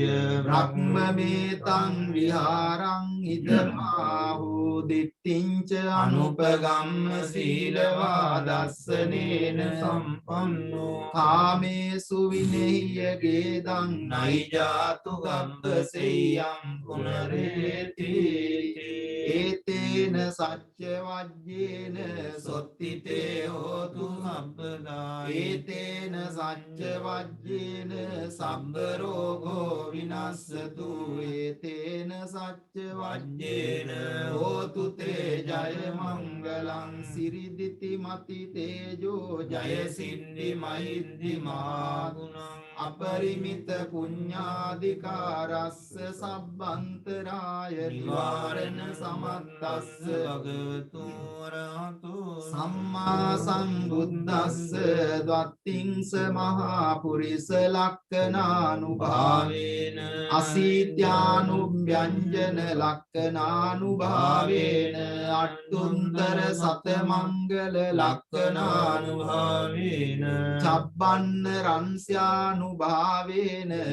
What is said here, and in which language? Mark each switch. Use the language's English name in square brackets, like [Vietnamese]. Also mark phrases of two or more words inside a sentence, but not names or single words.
[Pali] බ්‍රහ්මමේතං විහාරං ඉදමාහු දිට්ඨිංච අනුපගම්ම සීලවා දස්සනේන සම්පන්නෝ කාමේසු විනෙය්‍ය ගේදං නයිජාතු ගම්බසෙයං පුනරේති ඒතේන සච්ච වජ්ජේන සොත්තිතේ හෝතු සම්පදා ඒතේන සච්ච වජ්ජේන සම්බ රෝගෝ විනස්සතු ඒතේන සච්ච වජ්ජේන හෝතු තේ ජය මංගලං සිරිදිති මති තේජෝ ජය සින්දි මහින්දි මාගුණං අපරිමිත පුඤ්ඤාධිකාරස්ස සබ්බන්තරාය නිවාරණ සමත්තස්ස භගවතු වරහතෝ සම්මා සම්බුද්දස්ස ද්වත්තිංස මහා පුරිස ලක්ඛනානුභාවේන අසීත්‍යානුභ්‍යංජන ලක්ඛනානුභාවේන අට්ඨුන්තර සත මංගල ලක්ඛනානුභාවේන චබ්බන්න රංස්‍යානුභාවේන